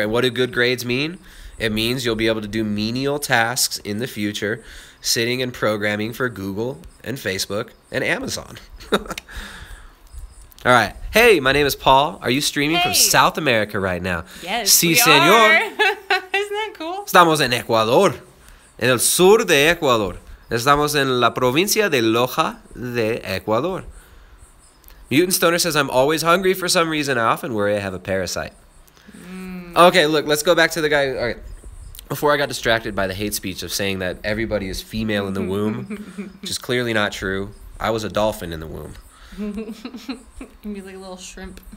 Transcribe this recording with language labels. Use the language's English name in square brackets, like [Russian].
[English] And what do good grades mean? It means you'll be able to do menial tasks in the future, sitting and programming for Google and Facebook and Amazon. All right. Hey, my name is Paul. Are you streaming from South America right now? Yes, [Spanish] sí, [English] we [Spanish] señor. [English] are. Isn't that cool? [Spanish] Estamos en Ecuador, en el sur de Ecuador. Estamos en la provincia de Loja de Ecuador. [English] Mutant Stoner says, I'm always hungry for some reason. I often worry I have a parasite. Okay, look, let's go back to the guy. All right. Before I got distracted by the hate speech of saying that everybody is female in the womb, which is clearly not true. I was a dolphin in the womb. You'd be like a little shrimp.